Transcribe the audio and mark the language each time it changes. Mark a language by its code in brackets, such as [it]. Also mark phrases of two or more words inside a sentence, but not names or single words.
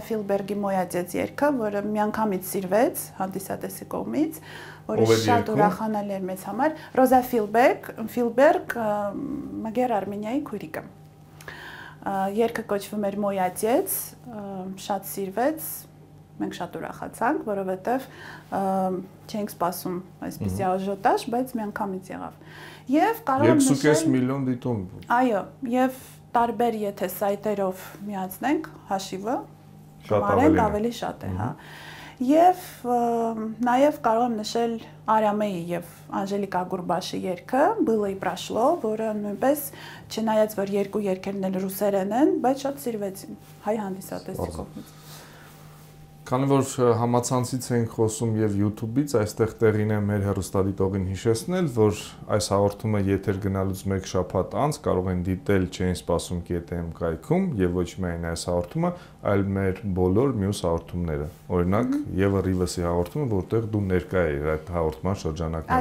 [hy] Ֆիլբերգի Մոյադեց երգը, որը միանգամից սիրվեց հանդիսատեսի կողմից, որը շատ ուրախանալի էր մեզ համար։ Ռոզա Ֆիլբերգ Մագեր Արմենիայի քույրիկը։ Երգը կոչվում էր Մոյադեց, շատ սիրվեց, մենք շատ ուրախացանք, որովհետև չենք սպասում այսպիսի աժոտաժ, բայց միանգամից եղավ։ Եվ կարող եմ նշել 2.5 միլիոն դիտում։ Այո, եւ տարբեր եթե սայթերով միացնենք հաշիվը, ավելի շատ է, հա։ Եվ նաեւ կարող եմ նշել Արամեի եւ Անժելիկա Գուրբաշի երգը Было и прошло, որը նույնպես չնայած որ երկու երգերն էլ ռուսերեն են, բայց շատ սիրվեցին հայ հանդիսատեսի կողմից։ Քանի որ համացանցից ենք խոսում եւ YouTube-ից, այստեղ տեղին է մեր հեռուստադիտողին հիշեցնել, որ այս հաղորդումը եթեր գնալուց 1 շաբաթ անց կարող են դիտել Չէին սպասում KTM կայքում եւ ոչ միայն այս հաղորդումը, այլ մեր բոլոր մյուս հաղորդումները։ Օրինակ, Եվա Ռիվեսի հաղորդումը, որտեղ դու ներկա ես այդ հաղորդման շրջանակում։